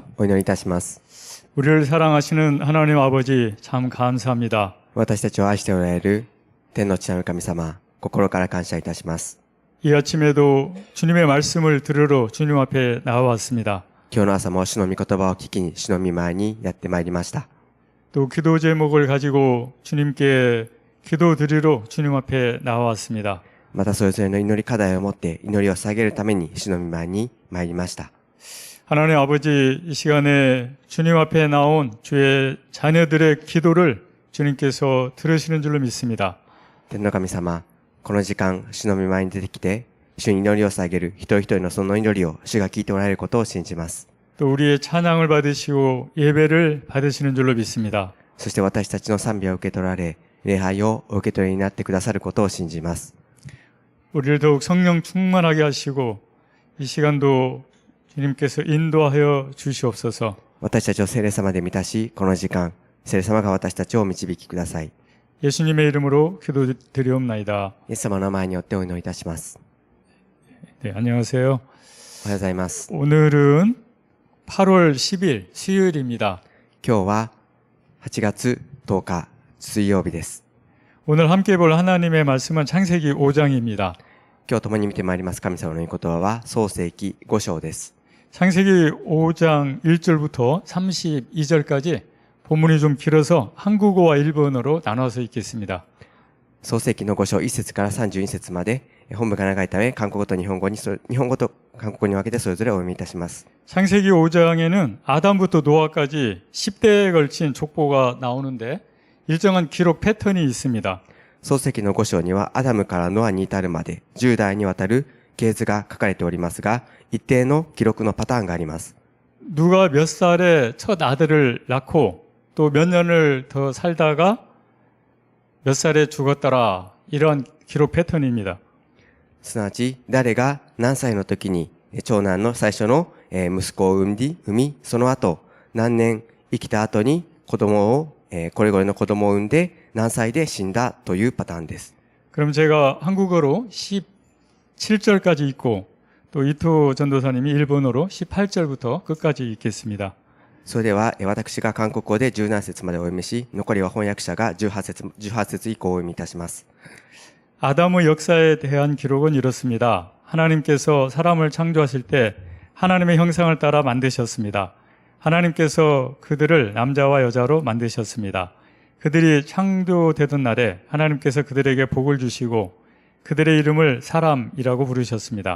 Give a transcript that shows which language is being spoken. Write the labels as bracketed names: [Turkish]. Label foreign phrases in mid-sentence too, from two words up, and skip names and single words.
[Japanese] お祈りいたします。 [Korean] 우리를 사랑하시는 하나님 아버지 참 감사합니다. [Japanese] 私たちを愛しておられる天の父なる神様、心から感謝いたします。 [Korean] 이 아침에도 주님의 말씀을 들으러 주님 앞에 나와왔습니다. [Japanese] 今日の朝も主の御言葉を聞きに主の御前にやってまいりました。 [Korean] 또 기도 제목을 가지고 주님께 기도드리러 주님 앞에 나와왔습니다. [Japanese] またそれぞれの祈り課題を持って祈りを下げるために主の御前に参りました。 [Korean] 하나님 아버지, 이 시간에 주님 앞에 나온 주의 자녀들의 기도를 주님께서 들으시는 줄로 믿습니다. [Japanese] 天の神様、この時間主の御前に出てきて主に祈りを下げる一人一人のその祈りを主が聞いておられることを信じます。 [Korean] 또 우리의 찬양을 받으시고 예배를 받으시는 줄로 믿습니다. [Japanese] そして私たちの賛美を受け取られ、礼拝をお受け取りになってくださることを信じます。 [Korean] 우리를 더욱 성령 충만하게 하시고 이 시간도 주님께서 인도하여 주시옵소서. [Japanese] 私たちを聖霊様で満たし、この時間聖霊様が私たちをお導きください。 [Korean] 예수님의 이름으로 기도드리옵나이다. [Japanese] イエス様の前によってお祈りいたします。 [Korean] 네, 안녕하세요. [Japanese] おはようございます。 [Korean] 오늘은 8월 10일 수요일입니다. [Japanese] 今日は8月10日水曜日です。 [Korean] 오늘 함께 볼 하나님의 말씀은 창세기 5장입니다. [Japanese] 今日共に見てまいります神様の御言葉は創世記5章です。 [Korean] 창세기 5장 1절부터 32절까지 본문이 좀 길어서 한국어와 일본어로 나눠서 읽겠습니다. [Japanese] 創世記の5章1節から32節まで本文が長いため韓国語と日本語と韓国語に分けてそれぞれお読みいたします。 [Korean] 창세기 5장에는 아담부터 노아까지 10대에 걸친 족보가 나오는데 일정한 기록 패턴이 있습니다. [Japanese] 創世記の5章にはアダムからノアに至るまで10代にわたる系図が書かれておりますが、一定の記録のパターンがあります。 [Korean] 누가 몇 살에 첫 아들을 낳고 또 몇 년을 더 살다가 몇 살에 죽었더라, 이런 기록 패턴입니다. [Japanese] すなわち誰が何歳の時に長男の最初の息子を産み、その後何年生きた後に子供をこれぞれの子供を産んで何歳で死んだというパターンです。 [Korean] 그럼 제가 한국어로 17절까지 읽고 또 이토 전도사님이 일본어로 18절부터 끝까지 읽겠습니다. [Japanese] それでは私が韓国語で17節までお読みし、残りは翻訳者が18節以降をお読みいたします。 [Korean] 아담의 역사에 대한 기록은 이렇습니다. 하나님께서 사람을 창조하실 때 하나님의 형상을 따라 만드셨습니다. 하나님께서 그들을 남자와 여자로 만드셨습니다. 그들이 창조되던 날에 하나님께서 그들에게 복을 주시고 그들의 이름을 사람이라고 부르셨습니다.